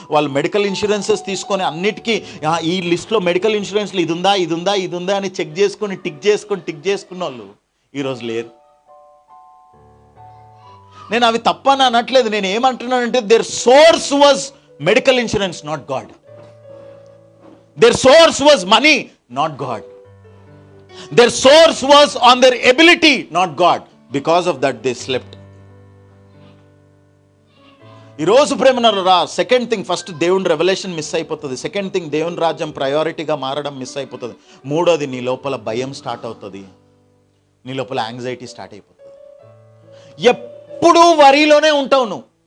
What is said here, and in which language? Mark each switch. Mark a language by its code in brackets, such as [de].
[te] వాళ్ళు medical insurances తీసుకొని అన్నిటికీ ఈ లిస్ట్లో మెడికల్ ఇన్సూరెన్స్లో ఇది ఉందా ఇది ఉందా ఇది ఉందా అని చెక్ చేసుకొని టిక్ చేసుకున్న వాళ్ళు ఈరోజు లేరు. నేను అవి తప్పని అనట్లేదు, నేను ఏమంటున్నానంటే [en] Their source was medical insurance, not God. Their source was money, not God. Their source was on their ability, not God. Because of that they slept. [te] ఈ రోజు ప్రేమనరా సెకండ్ థింగ్, ఫస్ట్ దేవుని రెవల్యూషన్ మిస్ అయిపోతుంది. Second thing, దేవుని రాజ్యం ప్రయారిటీగా మారడం miss అయిపోతుంది. మూడోది, నీ లోపల భయం స్టార్ట్ అవుతుంది, నీ లోపల యాంగ్జైటీ స్టార్ట్ అయిపోతుంది. ఎప్పుడూ వరిలోనే ఉంటావు నువ్వు.